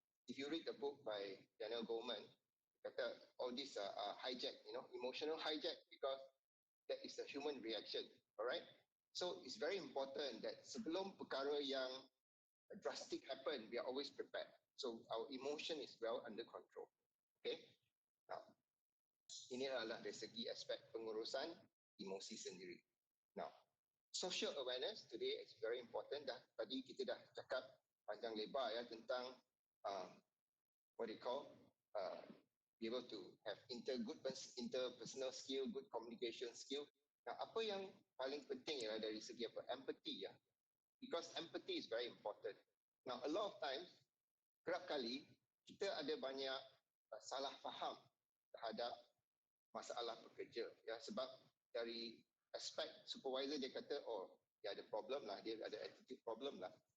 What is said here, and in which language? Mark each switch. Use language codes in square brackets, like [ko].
[en] If you read the book by Daniel Goleman, kata all these hijack, emotional hijack, because that is the human reaction. Alright, so it's very important that [ms] sebelum perkara yang [en] drastic happen, we are always prepared. So our emotion is well under control. [ms] Okay, now ini adalah dari segi aspek pengurusan emosi sendiri. [en] Now, social awareness today is very important. [ms] Tadi kita dah cakap panjang lebar ya tentang [en] what they call be able to have interpersonal skill, good communication skill. [ms] Nah, apa yang paling penting ialah dari segi empathy ya. [en] Because empathy is very important. [ms] Now, [en] a lot of times, [ms] kerap kali kita ada banyak salah faham terhadap masalah pekerja ya, sebab dari aspek supervisor dia kata dia ada problem lah, dia ada attitude problem lah.